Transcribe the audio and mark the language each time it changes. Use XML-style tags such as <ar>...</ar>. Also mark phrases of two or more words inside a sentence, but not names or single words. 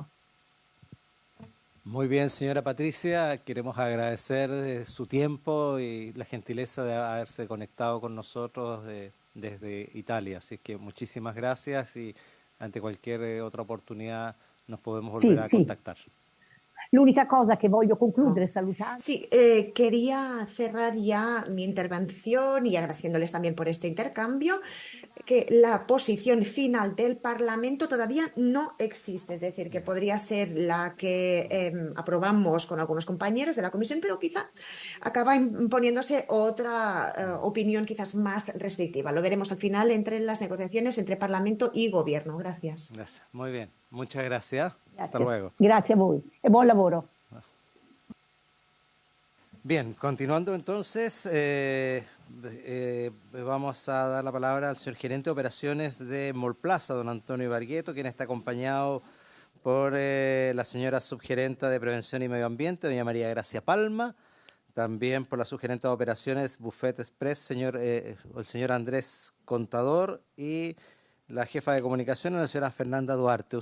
<es>Muy bien, señora Patricia, queremos agradecer su tiempo y la gentileza de haberse conectado con nosotros desde Italia. Así que muchísimas gracias y ante cualquier otra oportunidad nos podemos volver a contactar.</es> <it>L'unica cosa che voglio concludere salutando.</it> <es>Sí, quería cerrar ya mi intervención y agradeciéndoles también por este intercambio, que la posición final del Parlamento todavía no existe, es decir, que podría ser la que aprobamos con algunos compañeros de la comisión, pero quizá acaba imponiéndose otra opinión quizás más restrictiva. Lo veremos al final entre las negociaciones entre Parlamento y Gobierno. Gracias. Gracias. Muy bien. Muchas gracias. Hasta</es> <it>Grazie.</it> <es>luego.</es> <it>Grazie a voi e buon lavoro.</it> <es>Bien, continuando entonces, vamos a dar la palabra al señor gerente de operaciones de Mallplaza, don Antonio Bargueto, quien está acompañado por la señora subgerenta de Prevención y Medio Ambiente, doña María Gracia Palma, también por la subgerenta de operaciones Buffet Express, el señor Andrés Contador, y la jefa de comunicación, la señora Fernanda Duarte.</es>